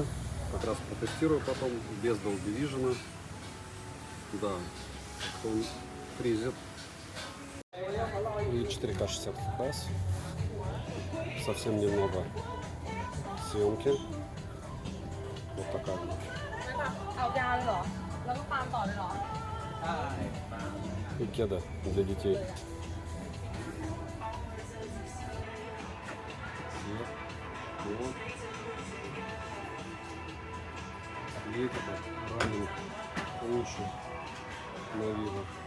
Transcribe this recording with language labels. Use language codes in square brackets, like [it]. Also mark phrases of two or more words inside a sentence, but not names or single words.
[ru] Как раз протестирую потом, без Dolby Vision. Да, он фризит. И 4К 60 FPS. Совсем немного съемки. Вот такая. [th] เลยเหรอแล้วก็ปาล์มต่อเลยเหรอ [ru] И кеда для детей. Вот. И это ранен лучше на Vivo.